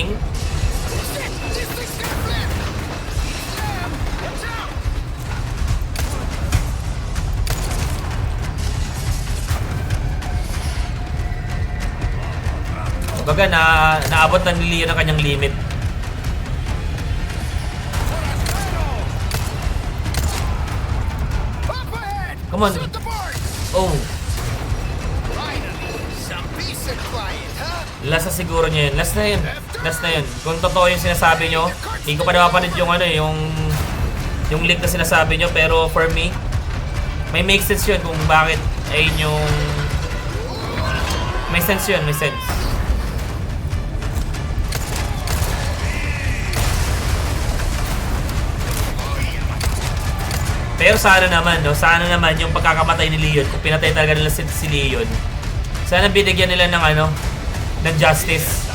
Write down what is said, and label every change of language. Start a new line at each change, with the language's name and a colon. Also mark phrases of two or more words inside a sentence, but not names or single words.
English: Shit, this thing's gonna flip. Slam. Watch out.
Filipino: Kumbaga naabot na ni Leon ang kanyang limit.
English: Up ahead. Come on. Shoot the board. Oh, Finally, some peace and quiet, huh?
Filipino: last na siguro niya yun. Last na yun. Last na yun. Kung totoo yung sinasabi nyo, hindi ko pa napapanood yung ano eh, yung link na sinasabi nyo. Pero
English: for me,
Filipino: may
English: make sense
Filipino: yun kung bakit ayun yung... May sense yun, may sense. Pero sana naman, no? Sana naman yung pagkakamatay ni Leon, kung pinatay talaga nila si Leon, sana binigyan nila ng ano, ng justice.